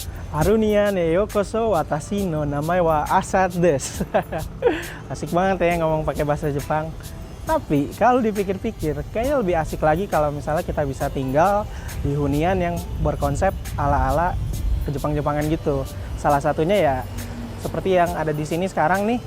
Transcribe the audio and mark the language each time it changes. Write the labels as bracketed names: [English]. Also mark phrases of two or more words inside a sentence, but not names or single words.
[Japanese] Harunia ね ようこそ 私 の 名前 は Asad です. [Indonesian] Asik banget ya ngomong pakai bahasa Jepang. Tapi kalau dipikir-pikir, kayaknya lebih asik lagi kalau misalnya kita bisa tinggal di hunian yang berkonsep ala-ala ke-Jepang-Jepangan gitu. Salah satunya ya seperti yang ada di sini sekarang nih.